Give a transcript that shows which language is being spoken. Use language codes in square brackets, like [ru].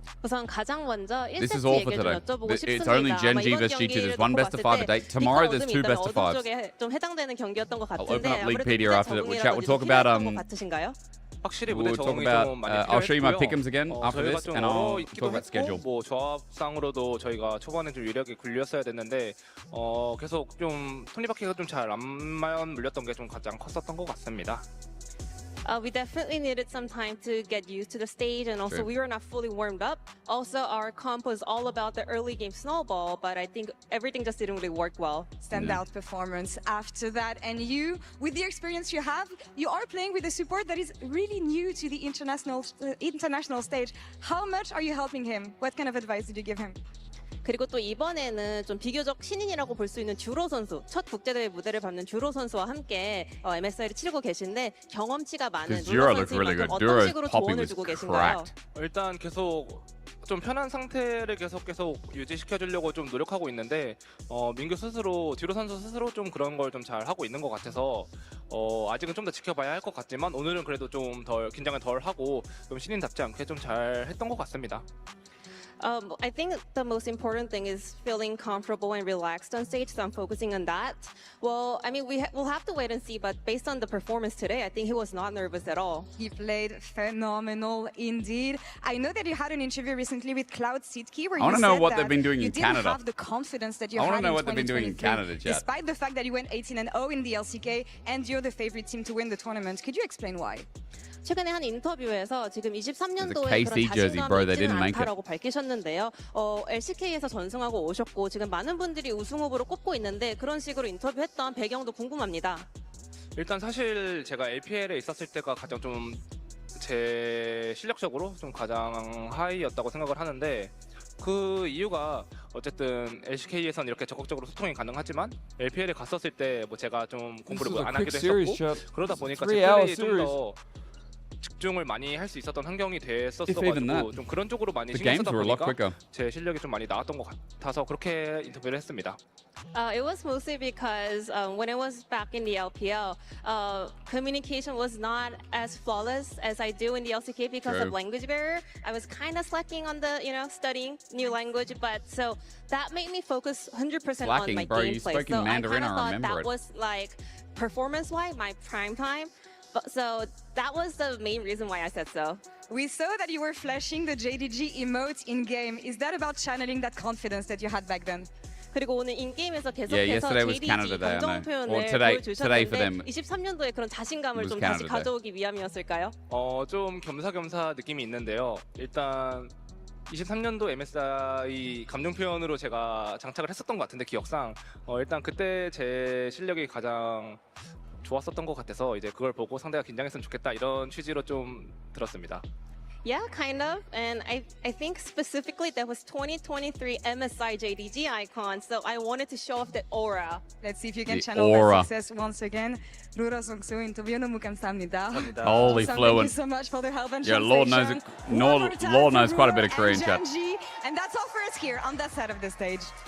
[en] This is all for today. It's only Gen.G versus G2. There's one best of 5 a day. Tomorrow there's 2 best of 5s. I'll open up Leaguepedia after that. We'll talk about we'll talk about, I'll show you my pick'ems again after this, and I'll talk about schedule. [ko] 뭐 조합상으로도 저희가 초반에 좀 유리하게 굴렸어야 됐는데 계속 좀 톱니바퀴가 좀 잘 안 물렸던 게 좀 가장 컸었던 것 같습니다. [en] We definitely needed some time to get used to the stage, and also we were not fully warmed up. Also, our comp was all about the early game snowball, but I think everything just didn't really work well. Standout performance after that, and you, with the experience you have, you are playing with a support that is really new to the international stage. How much are you helping him? What kind of advice did you give him? [ko] 그리고 또 이번에는 좀 비교적 신인이라고 볼 수 있는 듀로 선수, 첫 국제대회 무대를 밟는 듀로 선수와 함께 MSI를 치르고 계신데 경험치가 많은 듀로 선수님한테 어떤 식으로 조언을 주고 계신가요? 일단 계속 좀 편한 상태를 계속 유지시켜주려고 좀 노력하고 있는데 민규 스스로, 듀로 선수 스스로 좀 그런 걸 좀 잘 하고 있는 것 같아서 아직은 좀 더 지켜봐야 할 것 같지만 오늘은 그래도 좀 덜 긴장을 덜 하고 좀 신인답지 않게 좀 잘 했던 것 같습니다. [en] I think the most important thing is feeling comfortable and relaxed on stage, so I'm focusing on that. Well, I mean, we'll have to wait and see, but based on the performance today, I think he was not nervous at all. He played phenomenal indeed. I know that you had an interview recently with Cloud Sitki where you said what they've been doing in Canada. You didn't have the confidence that you had in 2023. I want to know what they've been doing in Canada, chat. Despite the fact that you went 18-0 in the LCK and you're the favorite team to win the tournament. Could you explain why? [ko] 최근에 한 인터뷰에서 지금 23년도에 KC 그런 [en] jersey, bro. They didn't make it. [ko] 않다라고 밝히셨는데요. LCK에서 전승하고 오셨고 지금 많은 분들이 우승 후보로 꼽고 있는데 그런 식으로 인터뷰했던 배경도 궁금합니다. 일단 사실 제가 LPL에 있었을 때가 가장 좀 제 실력적으로 좀 가장 하이였다고 생각을 하는데 그 이유가 어쨌든 LCK에선 이렇게 적극적으로 소통이 가능하지만 LPL에 갔었을 때 뭐 제가 좀 공부를 안 하기도 했었고 그러다 보니까 제 플레이에 좀 더 집중을 많이 할 수 있었던 환경이 됐었어가지고 좀 그런 쪽으로 많이 신경 쓰다 보니까 제 실력이 좀 많이 나왔던 것 같아서 그렇게 인터뷰를 했습니다. [en] It was mostly because when I was back in the LPL, communication was not as flawless as I do in the LCK because of language barrier. I was kind of slacking on the, studying new language, but so that made me focus 100% on my gameplay. So I kind of thought that was like performance-wise my prime time. But, so that was the main reason why I said so. We saw that you were flashing the JDG emote in game. Is that about channeling that confidence that you had back then? [ko] 그리고 오늘 인게임에서 계속해서 JDG 감정 표현을 보여주셨는데 23년도에 그런 자신감을 좀 다시 가져오기 위함이었을까요? 좀 겸사겸사 느낌이 있는데요. 일단 23년도 MSI 감정 표현으로 제가 장착을 했었던 것 같은데 기억상 일단 그때 제 실력이 가장 좋았었던 것 같아서 이제 그걸 보고 상대가 긴장했으면 좋겠다 이런 취지로 좀 들었습니다. [en] Yeah, kind of. And I think specifically that was 2023 MSI JDG icon. So I wanted to show off that aura. Let's see if you can channel that success once again. [ko] Rura Songsu, 인터뷰 너무 감사합니다. [en] Holy fluent. Thank you so much for the help and yeah, translation. Lord knows quite a bit of Korean chat. And that's all for us here on that side of the stage.